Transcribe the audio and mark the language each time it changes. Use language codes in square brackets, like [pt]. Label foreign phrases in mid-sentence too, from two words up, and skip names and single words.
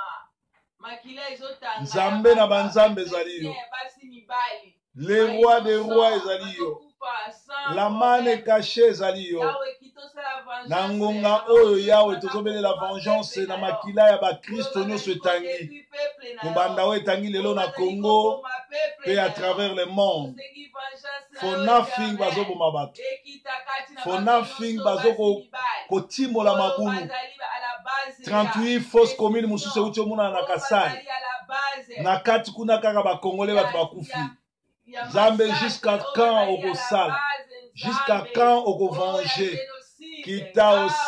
[ln] nzambe na banzambe ezali yo [fr] le roi des rois [ln] ezali yo [fr] la mane caché [ln] ezali yo na ngonga oyo yawe tozobelela vengeance na makila ya bakristo nyonso etangi kobanda oyo etangi lelo na Congo pe [fr] à travers le monde [en] for nothing [ln] bazoboma bato [en] for nothing [ln] bazokotimola mabulu 38 [fr] fausse commune [ln] mosusu euti omona na Kasai na kati kuna kaka bakongole bato bakufi Zambe [fr] jusqu'à quand [ln] okosala [fr] jusqu'à quand [ln] okovenger kita